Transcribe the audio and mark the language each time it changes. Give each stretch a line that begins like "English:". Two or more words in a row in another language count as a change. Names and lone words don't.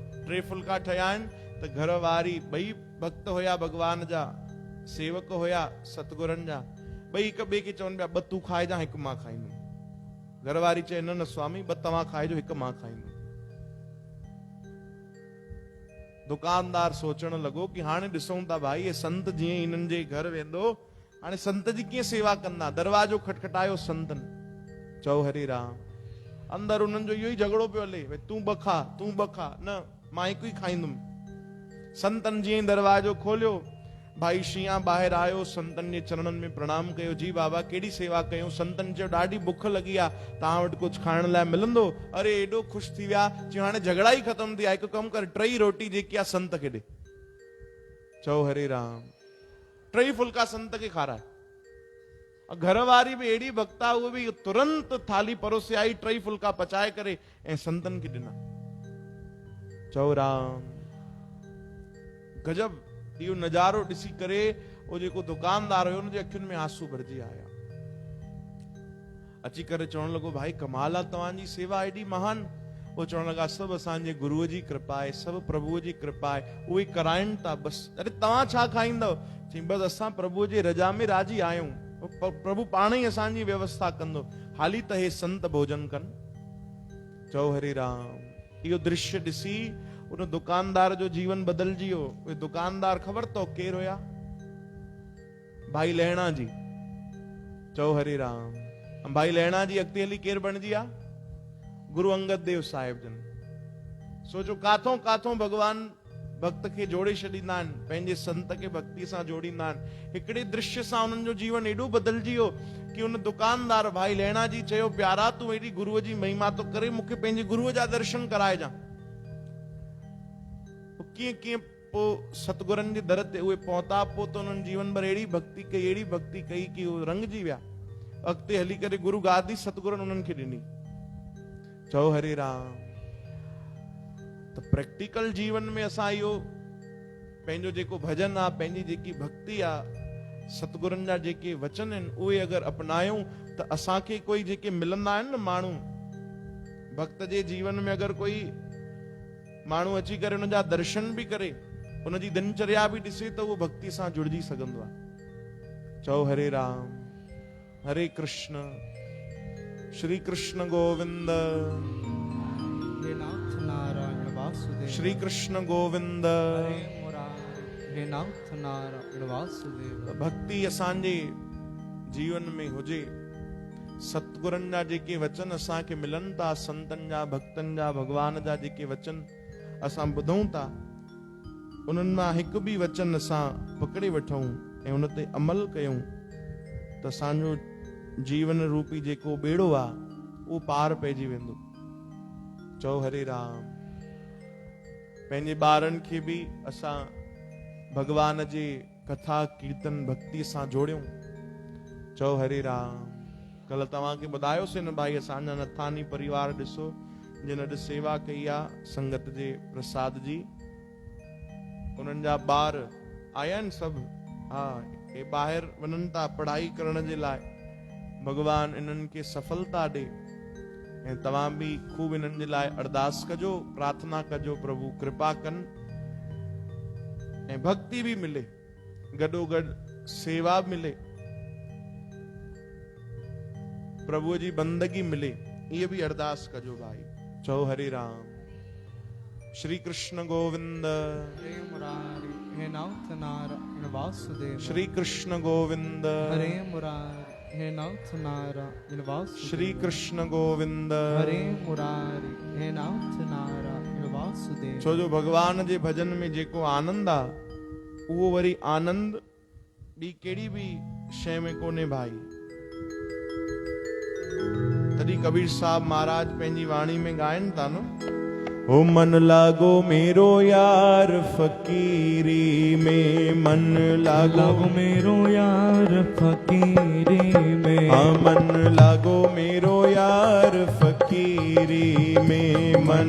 Sindhi: 3 फुल्का ठहिया आहिनि, त घर वारी 2 भक्त हुया भगवान जा, सेवक हुया सतगुरनि जा, 2 हिक ॿिए खे चवनि पिया, 2 तूं खाइजां, 1 मां खाईंदुमि। घर वारी चए, न न स्वामी, 2 तव्हां खाइजो, 1 मां खाईंदुमि। दुकानदार सोचण लॻो कि हाणे ॾिसूं था भाई, ये संत जीअं हिननि जे घर वेंदो, हाणे संत जी कीअं सेवा कंदा। दरवाजो खटखटायो संतनि। चओ हरे राम। अंदर उन्हनि जो इहो ई झगड़ो पियो हले, भई तूं 2 खा, तूं 2 खा, न मां 1 ई खाईंदुमि। संतनि जीअं दरवाजो खोलियो, भाई शीहा ॿाहिरि आयो, संतनि जे चरणनि में प्रणाम कयो, जी बाबा कहिड़ी सेवा कयूं? संतनि चयो, ॾाढी बुख लॻी आहे, तव्हां वटि कुझु खाइण लाइ मिलंदो? अरे एॾो ख़ुशि थी विया, चयो हाणे झगड़ा ई ख़तम थी विया, हिकु कमु कर, 3 रोटी जेकी आहे संत खे ॾे। चओ हरे राम। 3 फुल्का संत खे खाराए। घर वारी भी एड़ी भक्ता,
Hindi: वो भी
Sindhi: तुरंत थाली परोसे आई, टई फुल्का पचाए करे ऐं संतन खे ॾिना। चओ राम, गजब इहो नज़ारो ॾिसी करे वो जेको दुकानदार हुयो, उनजे अखियुनि में आंसू भरजी आया। अची करे चवण लॻो, भाई कमाल आहे, तव्हांजी सेवा एॾी महान। वो चवण लॻा, सभु असांजे गुरुअ जी कृपा आहे, सभु प्रभुअ जी कृपा आहे, उहे कराइनि था बसि। अरे तव्हां छा खाईंदव? चई बसि असां प्रभुअ जे रजा में राजी आहियूं, प्रभु पाण ई असांजी व्यवस्था कंदो, हाली त हे संत भोजन कनि। चओ हरे राम। इहो दृश्य ॾिसी उन दुकानदार जो जीवन बदलजी वियो। उहे दुकानदार ख़बर अथव केरु हुया? भाई लहणा जी। चओ हरे राम। भाई लहणा जी अॻिते हली केरु बणिजी आहे? गुरु अंगद देव साहिब जन। सोचो काथों काथों भगवान भक्त खे जोड़े छॾींदा आहिनि, पंहिंजे संत खे भक्ति सां जोड़ींदा आहिनि। हिकिड़े दृश्य सां उन्हनि जो जीवन एॾो बदिलजी वियो कि उन दुकानदार भाई लहणा जी चयो, प्यारा तूं एॾी गुरुअ जी महिमा तो करे, मूंखे पंहिंजे गुरुअ जा दर्शन कराइजां। कीअं कीअं पोइ सतगुरनि जे दर ते उहे पहुता। पोइ त उन्हनि जीवन भर अहिड़ी भक्ति कई कि उहे रंगजी विया। अॻिते हली करे गुरु गादी सतगुरनि उन्हनि खे ॾिनी। चओ हरे राम। तो प्रैक्टिकल जीवन में असां इहो पंहिंजो जेको भजन आहे, पंहिंजी जेकी भक्ति आहे, सतगुरनि जा जेके वचन आहिनि, उहे अगरि अपनायूं त असांखे कोई जेके मिलंदा आहिनि न माण्हू, भक्त जे जीवन में अगरि कोई माण्हू अची करे उन जा दर्शन बि करे, उन जी दिनचर्या बि ॾिसे, त उहो भक्ति सां जुड़जी सघंदो आहे। चओ हरे राम। हरे कृष्ण। श्री कृष्ण गोविंद। हे नाथ नारायण वासुदेव। श्री कृष्ण गोविंद। हरे मुरारी। हे नाथ नारायण वासुदेव। भक्ति असांजे जीवन में हुजे, सतगुरनि जा जेके वचन असांखे मिलनि था, संतनि जा, भक्तनि जा, भगवान जा जेके वचन असां ॿुधूं था, उन्हनि मां हिकु बि वचन असां पकड़े वठूं ऐं उन ते अमल कयूं त असांजो जीवन रूपी जेको बेड़ो आहे उहो पार पइजी वेंदो। चओ हरे राम। पंहिंजे ॿारनि खे बि असां भगवान जे कथा कीर्तन भक्ति सां जोड़ियूं। चओ हरे राम। कल तव्हांखे ॿुधायोसीं न भाई, असांजा नथानी परिवार ॾिसो, जिन अॼु सेवा कई आहे संगत जे प्रसाद जी, उन्हनि जा ॿार आया आहिनि सभु। हा, हे ॿाहिरि वञनि था पढ़ाई करण जे लाइ। भगवान इन्हनि खे सफलता ॾे ऐं तव्हां बि खूब इन्हनि जे लाइ अरदास कजो, प्रार्थना कजो, प्रभु कृपा कनि ऐं भक्ति भी मिले, गॾोगॾु सेवा मिले, प्रभु जी बंदगी मिले,
Hindi: ये भी
Sindhi: अरदास कजो भाई। चओ हरे राम। श्री कृष्ण गोविंद। हरे मुरारी। हे नाथ नारायण वासुदेव। श्री कृष्ण गोविंद। हरे मुरारी। हे नाथ नारायण वासुदेव। श्री कृष्ण गोविंद। हरे मुरारी। हे नाथ नारायण वासुदेव। छो जो भगवान जे भजन में जेको आनंद आ, उहो वरी आनंद ॿी कहिड़ी बि शइ में कोन्हे भाई। तॾहिं कबीर साहब महाराज पंहिंजी वाणी में ॻाइनि था न,
Hindi: ओ मन लागो मेरो यार फकीरी में, मन लागो मेरो यार फकीरी में। हाँ मन लागो मेरो यार फकीरी में, मन